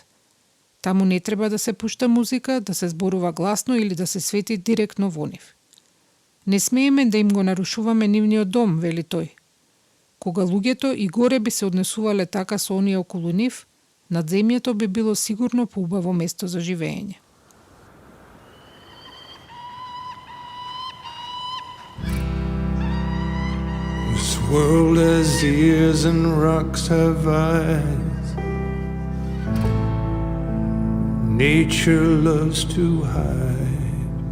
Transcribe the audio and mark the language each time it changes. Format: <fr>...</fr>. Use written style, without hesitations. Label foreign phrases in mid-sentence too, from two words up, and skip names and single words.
<mk>Таму не треба да се пушта музика, да се зборува гласно или да се свети директно во нив. Не смееме да им го нарушуваме нивниот дом, вели тој. Кога луѓето и горе би се однесувале така со оние околу нив, надземјето би било сигурно поубаво место за живење.</mk> <en>This world has ears and rocks have eyes. Nature loves to hide.</en>